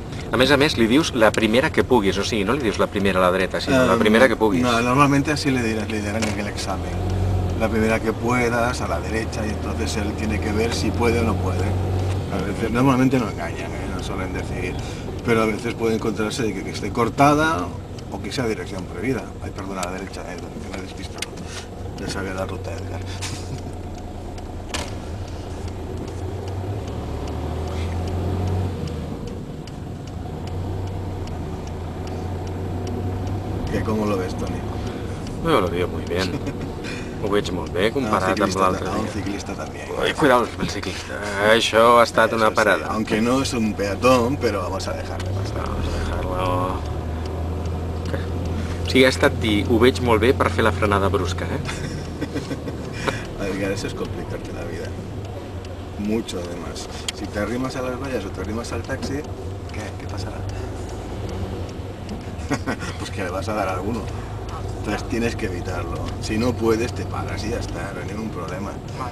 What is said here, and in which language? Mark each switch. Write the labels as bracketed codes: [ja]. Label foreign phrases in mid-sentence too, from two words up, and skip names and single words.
[ca] A més, li dius la primera que puguis, o sigui, no li dius la primera a la dreta, sinó la primera que puguis. [es] No, normalmente así le dirán en el examen. La primera que puedas, a la derecha, y entonces él tiene que ver si puede o no puede. A veces, normalmente no engañan, no suelen decir, pero a veces puede encontrarse de que esté cortada o que sea dirección prohibida. Ay, perdona, a la derecha, que me he despistado. Ya sabía la ruta, Edgar. ¿Cómo lo ves, Toni? Jo lo veo muy bien. [ca] Ho veig molt bé comparat amb l'altre dia. [es] Un ciclista también. Cuidado el ciclista. [ca] Això ha estat una parada. [es] Sí, aunque no es un peatón, pero vamos a dejarle pasar. Vamos a dejarlo... [ca] O sigui, ha estat dir, ho veig molt bé per fer la frenada brusca, [es] Edgar, eso es complicarte la vida. Mucho, además. Si te arrimas a las vallas o te arrimas al taxi, ¿qué pasará? Pues que le vas a dar a alguno. Entonces tienes que evitarlo. Si no puedes, te pagas y ya está, no hay ningún problema.